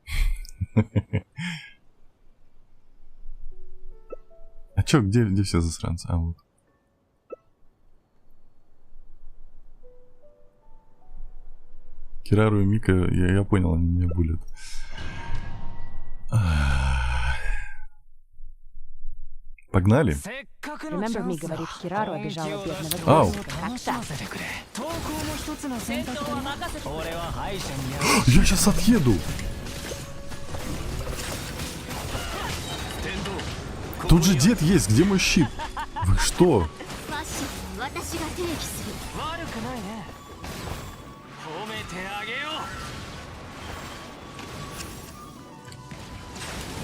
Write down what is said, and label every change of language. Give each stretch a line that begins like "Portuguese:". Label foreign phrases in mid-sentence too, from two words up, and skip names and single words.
Russian: А чё, где все засранцы? А вот. Кирару и Мика, я понял, они меня булят. Погнали.
English: Remember me,
Russian: говорит, Кирару обижала бедного Ау. грешника. Как так? Я сейчас отъеду. Тут же дед есть, где мой щит? Вы что?
Japanese: ファッションは私が定義する。悪くないね。褒めてあげよ